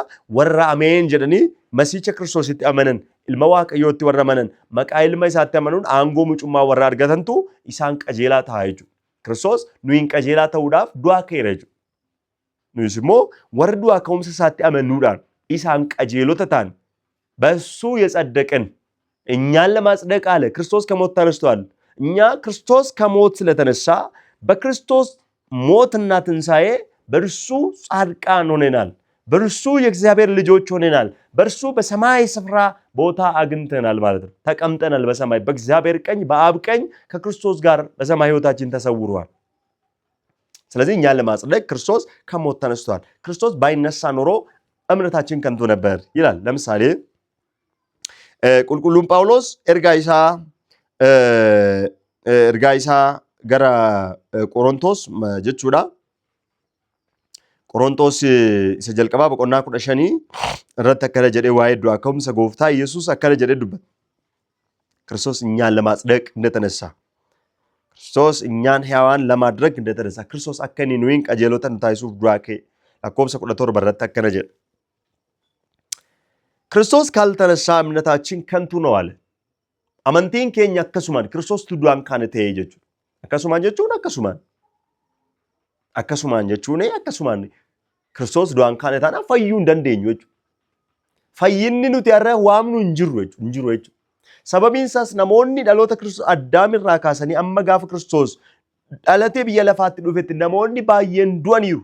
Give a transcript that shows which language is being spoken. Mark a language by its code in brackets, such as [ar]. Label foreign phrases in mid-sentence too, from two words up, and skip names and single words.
[om] Warra ameen jedhanii masiicha Kiristoositti amanan, ilma Waaqayyootti warra amanan, maqaa ilma isaatti amanuun aangoo mucummaa warra argatantu isaan qajeelaa ta'a jechuudha. Kiristoos nuyi qajeelaa ta'uudhaaf du'aa ka'eera jechuudha. Nuyis immoo warri du'aa ka'umsa isaatti amanuudhaan isaan qajeelota ta'an [am] በሱ የጸደቅን እኛን ለማጽደቅ አለ ክርስቶስ ከሞት ተነስቷል። እኛ ክርስቶስ ከሞት ስለተነሳ በክርስቶስ ሞትና ትንሣኤ በእርሱ ጻድቃን ሆነናል። በእርሱ የእግዚአብሔር ልጆች ሆነናል። በእርሱ በሰማይ ስፍራ ቦታ አግኝተናል ማለት ነው። ተቀምጠናል በሰማይ በእግዚአብሔር ቀኝ በአብ ቀኝ ከክርስቶስ ጋር በሰማይ ሕይወታችን ተሰውሯል። ስለዚህ እኛን ለማጽደቅ ክርስቶስ ከሞት ተነስቷል። ክርስቶስ ባይነሳ ኖሮ እምነታችን ከንቱ ነበር ይላል። ለምሳሌ ቁልቁሉን ጳውሎስ [om] ergaa isaa gara Qorontos jechuudha. Qorontos isa jalqabaa boqonnaa 15 irratti akkana jedhee waa'ee du'aa ka'umsa gooftaa Yesuus akkana jedhee dubbata. [am] ክርስቶስ እኛን ለማጽደቅ እንደተነሳ ክርስቶስ እኛን ሕያዋን ለማድረግ እንደተነሳ ክርስቶስ [om] akkana nuyi qajeeloota ta'uuf du'aa ka'e lakkoofsa 17 irratti akkana jedha. [am] ክርስቶስ ካልተነሳ እምነታችን ከንቱ ነው አለ። [om] amantiin keenya akkasumaan Kiristoostu du'aan kaane ta'ee jechuudha. Akkasumaan jechuun akkasumaan Kiristoos du'aan kaane taanaan fayyuu hin dandeenyu jechuudha. Fayyinni nuti har'a waamnu hin jiru jechuudha. Sababiin isaas namoonni dhaloota Kiristoos Addaamirraa kaasanii amma gaafa Kiristoos dhalatee biyya lafaatti dhufetti namoonni baay'een du'aniiru.